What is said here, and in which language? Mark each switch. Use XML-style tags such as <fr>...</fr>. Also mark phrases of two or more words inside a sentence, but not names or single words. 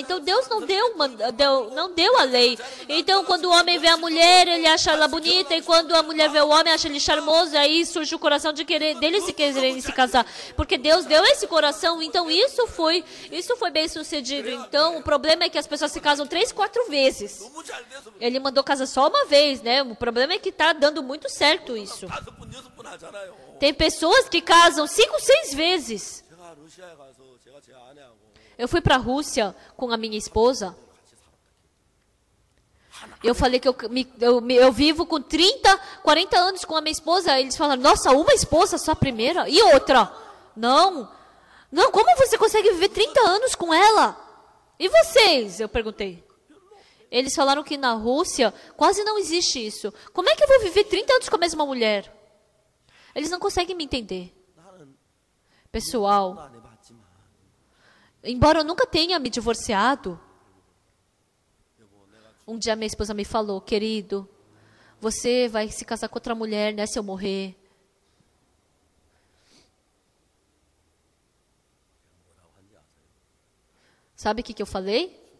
<pt>Então Deus não deu a lei. Então quando o homem vê a mulher, ele acha ela bonita, e quando a mulher vê o homem, acha ele charmoso, e aí surge o coração deles se quererem se casar. Porque Deus deu esse coração, então isso foi bem sucedido. Então o problema é que as pessoas se casam 3, 4 vezes.</pt> <ko>너무 잘 돼서</ko> <pt>Ele mandou casar só uma vez, né? O problema é que está dando muito certo isso.</pt> <ko>5분 6분 하잖아요.</ko> <pt>Tem pessoas que casam 5, 6 vezes.</pt> <ko>제가 러시아에 가서 제가 제 아내하고</ko> <pt>Eu fui para a Rússia com a minha esposa. Eu falei que eu vivo com 30, 40 anos com a minha esposa. Eles falaram, nossa, uma esposa só a primeira? E outra? Não, como você consegue viver 30 anos com ela? E vocês? Eu perguntei. Eles falaram que na Rússia quase não existe isso. Como é que eu vou viver 30 anos com a mesma mulher? Eles não conseguem me entender. Pessoal,</pt> <ko>안 해봤지만</ko> <pt>embora eu nunca tenha me divorciado, um dia minha esposa me falou, querido, você vai se casar com outra mulher, né, se eu morrer. Sabe o que eu falei?</pt>